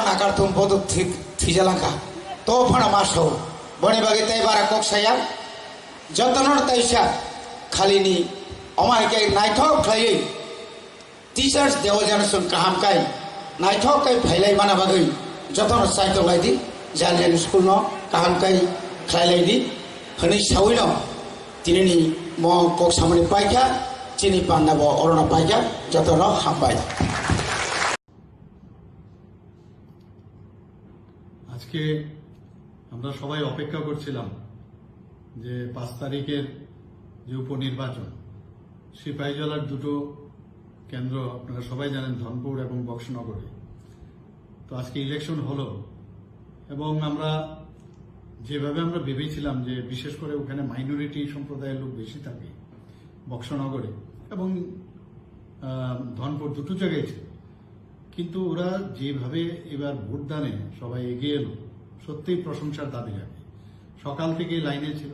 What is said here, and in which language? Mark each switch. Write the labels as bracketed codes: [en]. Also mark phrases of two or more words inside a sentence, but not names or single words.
[trp] नाकारथुम बद थैजालांखा तो फानो मासौ बरनि बागै ताइ बारा कक्साया जतनर ताइसा खालिनि अमायके नायथक खायै टीचार्स डे जानो जों काहामकाय नायथकै फाइलाय माना बागै जतन साइतो लाइदि जालियान स्कुल न काहामकाय खायलायदि हनै सावैनो दिनैनि म कक्सामनि पाइखा चिनि पान्नाब अरना पाइखा जतन हामबाय [bn] আজকে আমরা সবাই অপেক্ষা করছিলাম যে 5 তারিখের যে উপনির্বাচন সিপাহীজলার দুটো কেন্দ্র আপনারা সবাই জানেন ধনপুর এবং বক্সনগরে তো আজকে ইলেকশন হলো এবং আমরা যেভাবে আমরা ভেবেছিলাম যে বিশেষ করে ওখানে মাইনরিটি সম্প্রদায়ের লোক বেশি থাকে বক্সনগরে এবং ধনপুর দুটো জায়গায় ছিল কিন্তু ওরা যেভাবে এবার ভোটদানে সবাই এগিয়ে এলো সত্যিই প্রশংসার দাবি রাখে সকাল থেকেই লাইনে ছিল।